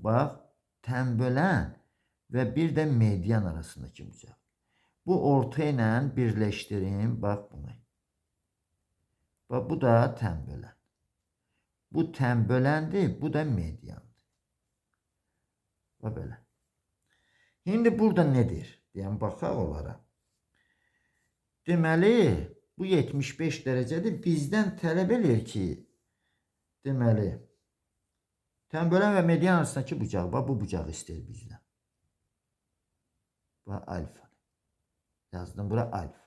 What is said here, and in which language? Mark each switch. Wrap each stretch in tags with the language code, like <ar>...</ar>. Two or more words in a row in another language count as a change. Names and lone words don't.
<tr>Bak, tembölen ve bir de medyan arasındaki bucak. Bu orta ile birleştirin. Bak bunu. Bak, bu da tembölen. Bu tembölendi, bu da medyandı. Bak böyle. Şimdi burada nedir?</tr> <az>Deyən baxaq onlara. Deməli, bu 75 derecedir. Bizden tələb edir ki, deməli,</az> <tr>tembölen ve medyan arasındaki</tr> <az>bucaq. Bak, bu bucağı istəyir bizden. Bak, alfa. Yazdım bura alfa.</az>